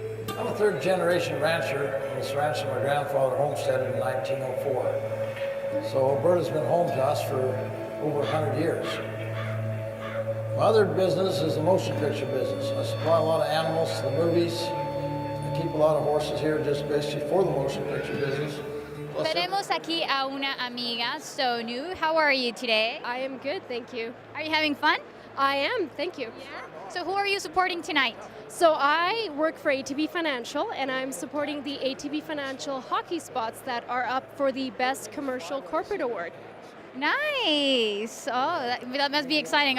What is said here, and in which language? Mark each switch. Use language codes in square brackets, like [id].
[en] I'm a third-generation rancher. This ranch that my grandfather homesteaded in 1904. So Alberta's been home to us for over 100 years. My other business is the motion picture business. I supply a lot of animals to the movies. I keep a lot of horses here just basically for the motion picture business. Plus [es] Tenemos aquí a una amiga, Sonu. [en] How are you today? I am good, thank you. Are you having fun? I am, thank you. Yeah. So who are you supporting tonight? So I work for ATB Financial, and I'm supporting the ATB Financial hockey spots that are up for the Best Commercial Corporate Award. Nice. Oh, that must be exciting.